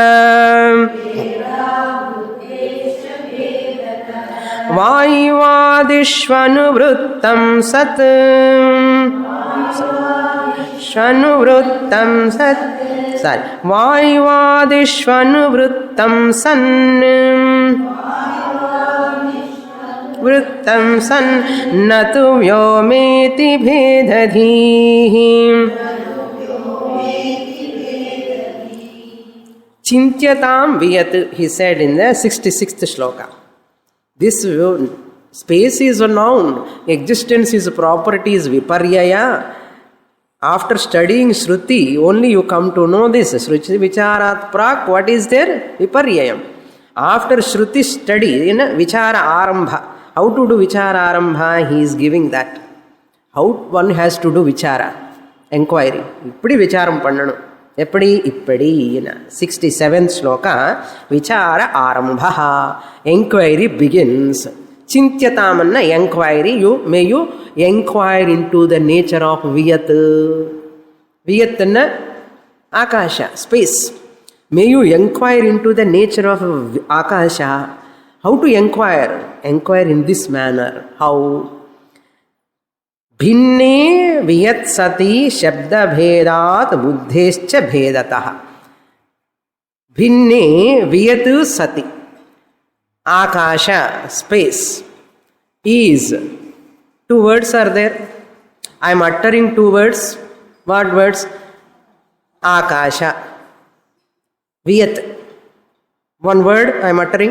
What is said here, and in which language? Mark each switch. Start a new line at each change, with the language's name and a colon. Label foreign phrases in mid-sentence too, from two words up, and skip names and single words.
Sanskrit: वायुवादिष्वनुवृत्तं सत् वायुवादिष्वनुवृत्तं सन् वृत्तं सन् न तु व्योमेति भेदधीः. चिन्त्यताम् वियत्,
English: he said in the 66th shloka. This space is a noun, existence is a property, is viparyaya. After studying Shruti, only you come to know this.
Sanskrit: श्रुति विचारात् प्राक्,
English: what is there? Viparyayam. After Shruti study, in
Sanskrit: विचार आरम्भ,
English: how to do
Sanskrit: विचार आरम्भ,
English: he is giving that. How one has to do vichara, enquiry.
Tamil: இப்படி விசாரம் பண்ணணும். எப்படி? இப்படி. 67th shloka,
Sanskrit: विचार आरम्भ,
English: enquiry begins. Chintyatamanna enquiry, may you enquire into the nature of viyat. Viyatana akasha, space. May you inquire into the nature of akasha. How to inquire? Inquire in this manner. How?
Sanskrit: भिन्ने वियत् सति शब्द भेदात् बुद्धेश्च भेदतः. भिन्ने वियत् सति.
English: Akasha, space, is. Two words are there. I am uttering two words. What words? Akasha. Viyat. One word I am uttering.